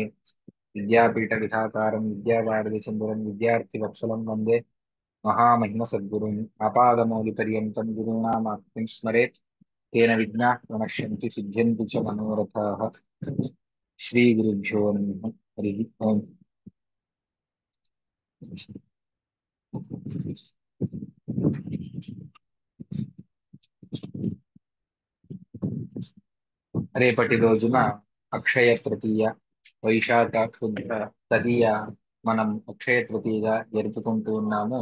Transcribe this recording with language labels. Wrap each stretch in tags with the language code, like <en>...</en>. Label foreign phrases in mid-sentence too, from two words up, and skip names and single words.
<sa>विद्यापीठविधातारं विद्यावारिधिचन्द्रं विद्यार्थिवत्सलं वन्दे महामहिमसद्गुरुम्। आपादमौलिपर्यन्तं गुरूणामाप्तिं स्मरेत् तेन विघ्नाः प्रणश्यन्ति सिद्ध्यन्ति च मनोरथाः। श्रीगुरुभ्यो नमः। हरिः ओम्।</sa> <te>రేపటి రోజున అక్షయ తృతీయ, వైశాఖ శుద్ధ తదియ మనం అక్షయ తృతీయగా జరుపుకుంటూ ఉన్నాము.</te>